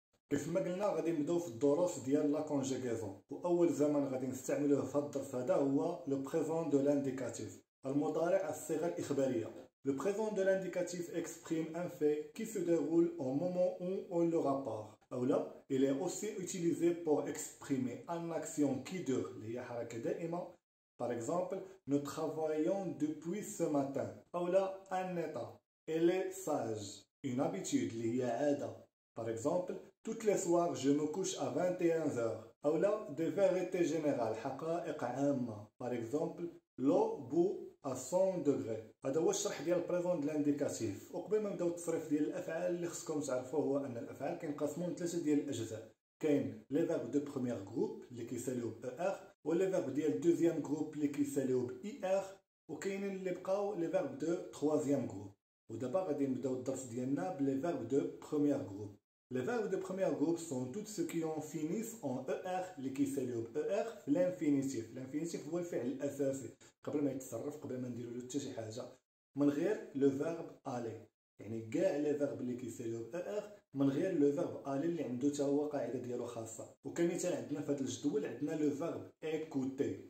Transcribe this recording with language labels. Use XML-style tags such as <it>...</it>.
<ar>كيف ما قلنا غادي نبداو في الدروس ديال</ar> <fr>لا كونجيغيزون،</fr> <ar>واول زمن غادي نستعملوه في هذا الدرس هذا هو</ar> <fr>لو بريزون دو لانديكاتيف،</fr> <ar>المضارع الصيغه الاخباريه.</ar> <fr>Le présent de l'indicatif exprime un fait qui se déroule au moment où on le rapporte. Ou là, il est aussi utilisé pour exprimer une action qui dure,</fr> <ar>اللي هي حركة دائمة.</ar> <fr>Par exemple, nous travaillons depuis ce matin. Ou là, un état. Elle est sage. Une habitude,</fr> <ar>اللي هي عادة.</ar> <fr>Par exemple, toutes les soirs, je me couche à 21h. Ou là, des vérités générales,</fr> <ar>حقائق عامة.</ar> <fr>Par exemple, l'eau bout à 100 degrés.</fr> <ar>هذا هو الشرح ديال</ar> <fr>البريزون د لانديكاتيف.</fr> <ar>وقبل ما نبداو التصريف ديال الافعال اللي خصكم تعرفوه هو ان الافعال كينقسموا لثلاثه ديال الاجزاء. كاين</ar> <fr>لي فيرب دو بروميير جروب</fr> <ar>اللي كيساليو ب ار، ولي فيرب ديال</ar> <fr>دوزيام جروب</fr> <ar>اللي كيساليو ب اي ار، وكاينين اللي بقاو</ar> <fr>لي فيرب دو تروازيام جروب.</fr> <ar>ودابا غادي نبداو الدرس ديالنا</ar> <fr>بلي فيرب دو بروميير جروب. Les verbes de premier groupe sont tous ceux qui en finissent en ER</fr> <ar>اللي كيساليو ب ER في الانفينيتيف. الانفينيتيف هو الفعل الأساسي قبل ما يتصرف، قبل ما نديرو له حتى شي حاجة، من غير</ar> <fr>لو فيرب ألي.</fr> <ar>يعني كاع لي فيرب اللي كيساليو ب ER من غير لو فيرب ألي اللي عنده حتى هو قاعدة ديالو خاصة. وكمثال عندنا في هذا الجدول عندنا</ar> <fr>لو فيرب écouter.</fr>